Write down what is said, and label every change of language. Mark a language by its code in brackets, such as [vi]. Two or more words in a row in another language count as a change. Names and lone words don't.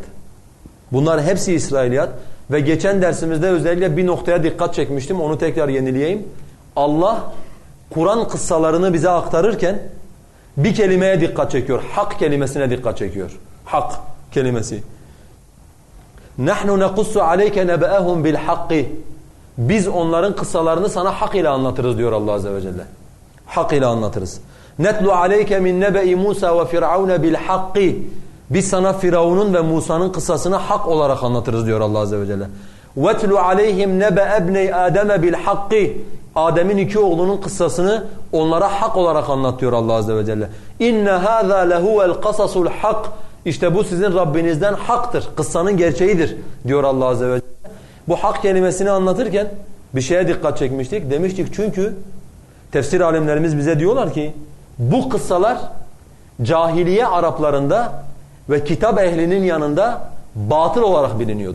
[tr] Bunlar hepsi İsrailiyat ve geçen dersimizde özellikle bir noktaya dikkat çekmiştim, onu tekrar yenileyeyim. Allah Kur'an kıssalarını bize aktarırken bir kelimeye dikkat çekiyor, hak kelimesine dikkat çekiyor. Hak kelimesi. [ar] نَحْنُ نَقُصُّ عَلَيْكَ نَبَأَهُمْ بِالْحَقِّ. [tr] Biz onların kıssalarını sana hak ile anlatırız diyor Allah Azze ve Celle. Hak ile anlatırız. [ar] نَتْلُ عَلَيْكَ مِنْ نَبَئِ مُوسَى وَفِرْعَوْنَ بِالْحَقِّ. [tr] Biz sana Firavun'un ve Musa'nın kıssasını hak olarak anlatırız diyor Allah Azze ve Celle. [ar] وَتْلُ عَلَيْهِمْ نَبَأَ ابْنَيْ آدَمَ بِالْحَقِّ. [tr] Adem'in iki oğlunun kıssasını onlara hak olarak anlatıyor Allah Azze ve Celle. [ar] اِنَّ هَذَا لَهُوَ الْقَصَصُ الْحَقِّ. [tr] İşte bu sizin Rabbinizden haktır, kıssanın gerçeğidir diyor Allah Azze ve Celle. Bu hak kelimesini anlatırken bir şeye dikkat çekmiştik. Demiştik çünkü tefsir alimlerimiz bize diyorlar ki bu kıssalar cahiliye Araplarında ve kitap ehlinin yanında batıl olarak biliniyordu.